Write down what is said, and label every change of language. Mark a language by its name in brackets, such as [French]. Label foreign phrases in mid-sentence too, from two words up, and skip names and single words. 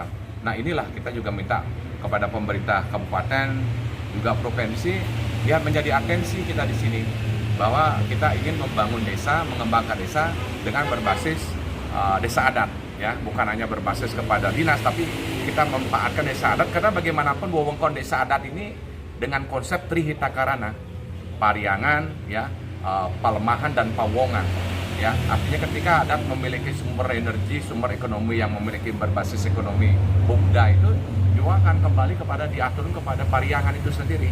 [Indonesian] Nah inilah kita juga minta kepada pemerintah kabupaten juga provinsi biar menjadi atensi kita di sini, bahwa kita ingin membangun desa, mengembangkan desa dengan berbasis desa adat, ya, bukan hanya berbasis kepada dinas, tapi kita memanfaatkan desa adat karena bagaimanapun wewengkon desa adat ini dengan konsep Trihitakarana, Pariangan, ya, Palemahan dan Pawongan, ya, artinya ketika adat memiliki sumber energi, sumber ekonomi yang memiliki berbasis ekonomi Bugda itu juga akan kembali diatur kepada Pariangan itu sendiri.